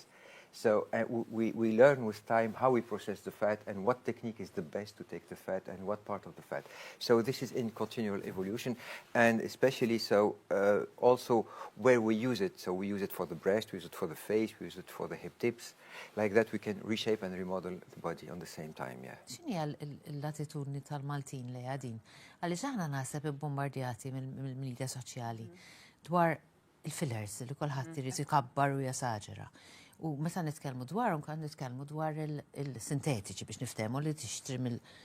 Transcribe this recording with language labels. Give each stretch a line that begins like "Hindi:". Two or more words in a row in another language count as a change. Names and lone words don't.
English: So we learn with time how we process the fat and what technique is the best to take the fat and what part of the fat. So this is in continual evolution, and especially so also where we use it. So we use it for the breast, we use it for the face, we use it for the hip tips. Like that we can reshape and remodel the body on the same time, yeah.
Maltese: X'inhi l-attitudni tal-Maltin li għadin? Għaliex aħna naħseb bombardjati mill-medja soċjali dwar il-fillers li kulħadd irid ikabbar u jasaġera. U meta nitkellmu dwarhom kan nitkellmu dwar il-sintetiċi biex niftehmu li tixtri mill.